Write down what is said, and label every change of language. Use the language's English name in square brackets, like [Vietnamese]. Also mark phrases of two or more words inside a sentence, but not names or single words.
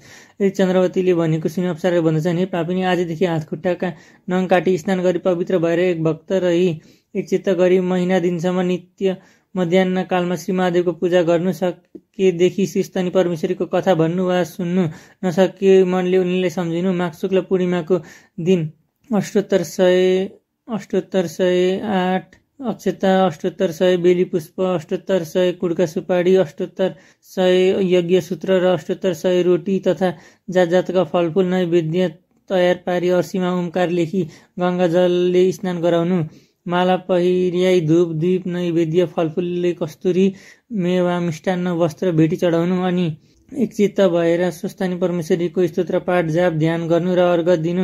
[Nepali] यदि चन्द्रवतीले भनेको सुनि अप्सराले भन्दछन्, हे पापिनी, आजदेखि हात खुट्टाका नङ काटी स्नान गरी पवित्र भएर एक भक्त रही एकचित्त गरी महिना दिनसम्म नित्य मध्याह्न कालमा श्री महादेवको पूजा गर्नु। सकेदेखि श्री स्वस्थानी परमेश्वरीको कथा भन्नु वा सुन्नु, नसके मनले उनीलाई सम्झिनु। माघ शुक्ल पूर्णिमाको दिन अष्टोत्तर 108 अक्षता, अष्टोत्तर 100 बेली पुष्प, अष्टोत्तर 100 कुड्का सुपारी, अष्टोत्तर 100 यज्ञ सूत्र र अष्टोत्तर 100 रोटी तथा जात जातका फलफुल नैवेद्य तयार पारी अर्सीमा ओमकार लेखी गङ्गा जलले स्नान गराउनु। माला पहिर्याई धूप दीप नैवेद्य फलफुलले कस्तुरी मेवा मिष्टान्न वस्त्र भेटी चढाउनु। अनि एकचित्त भएर स्वस्थानी परमेश्वरीको स्तोत्र पाठ जाप ध्यान गर्नु र अर्घ दिनु।